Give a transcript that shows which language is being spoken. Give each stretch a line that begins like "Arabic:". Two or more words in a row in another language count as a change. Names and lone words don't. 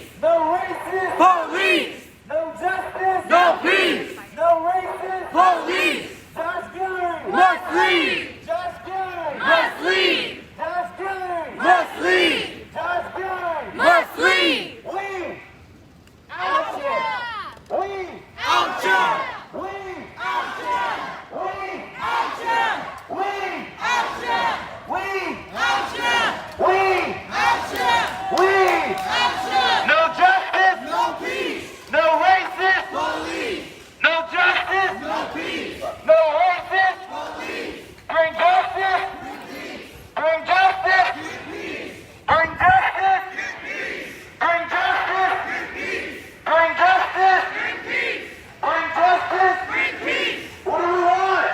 English: no racist, Police. no justice, No peace. no racist. Police. Josh Gillery, Must leave. Josh Gillery, Must leave. Josh Gillery, Must leave. Josh Gillery. Must leave. We, Oucha. we, Oucha. we, Oucha. we, Oucha. we, Oucha. we, Oucha. we, Oucha. we. Oucha. No justice, No peace. no racist, Police. no justice, No peace. no racist. Police. Bring justice, bring justice, bring justice, bring justice, bring justice, bring justice. Bring peace. What do we want?